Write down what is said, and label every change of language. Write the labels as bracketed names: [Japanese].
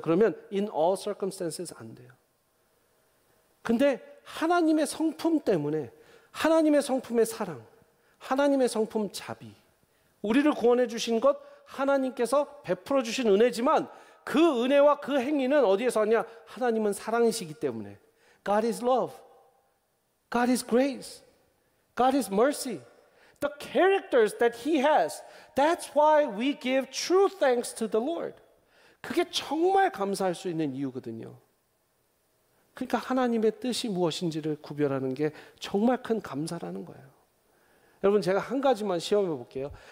[Korean] 그러면 [English] in all circumstances [Korean] 안 돼요. 근데 하나님의 성품 때문에 하나님의 성품의 사랑, 하나님의 성품 자비, 우리를 구원해 주신 것 하나님께서 베풀어 주신 은혜지만 그 은혜와 그 행위는 어디에서 왔냐? 하나님은 사랑이시기 때문에 [English] God is love, God is grace, God is mercy. The characters that He has, that's why we give true thanks to the Lord. [Korean] 그게 정말 감사할 수 있는 이유거든요. 그러니까 하나님의 뜻이 무엇인지를 구별하는 게 정말 큰 감사라는 거예요. 여러분 제가 한 가지만 시험해 볼게요.